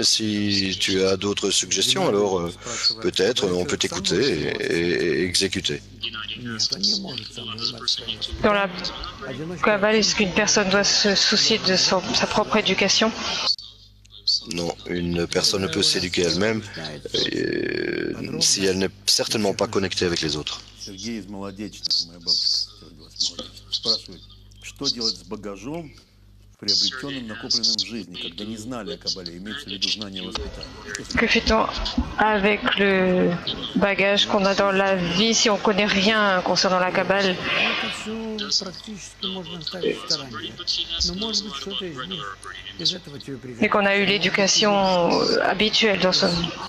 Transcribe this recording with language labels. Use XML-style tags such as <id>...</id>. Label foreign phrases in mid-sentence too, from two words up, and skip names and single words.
<fr>Si tu as d'autres suggestions, alors peut-être on peut t'écouter et exécuter. Dans la Kabbale, est-ce qu'une personne doit se soucier de sa propre éducation? Non, une personne ne peut s'éduquer elle-même si elle n'est certainement pas connectée avec les autres.</fr> <ru>Спрашивает, что делать с багажом, приобретенным, накопленным в жизни, когда не знали о Кабале, имеется в виду знание воспитания.</ru> <fr>Que fait-on avec le bagage qu'on a dans la vie si on ne connaît rien concernant la Kabbale? Et qu'on a eu l'éducation habituelle dans son...</fr>